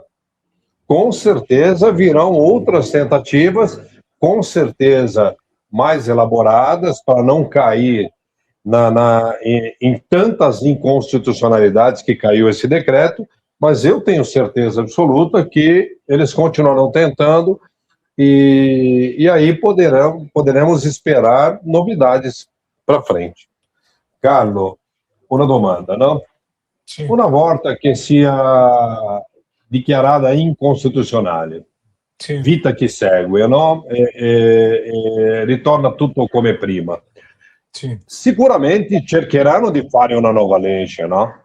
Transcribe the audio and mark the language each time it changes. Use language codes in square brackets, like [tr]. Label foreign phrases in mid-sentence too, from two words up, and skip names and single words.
[pt] Com certeza virão outras tentativas, com certeza mais elaboradas, para não cair em tantas inconstitucionalidades que caiu esse decreto, mas eu tenho certeza absoluta que eles continuarão tentando e aí poderemos esperar novidades para frente. [it] Carlo, una domanda, no? Sì. Una volta che sia dichiarata incostituzionale, Sì. vita che segue, no? Ritorna tutto come prima. Sì. Sicuramente cercheranno di fare una nuova legge, no?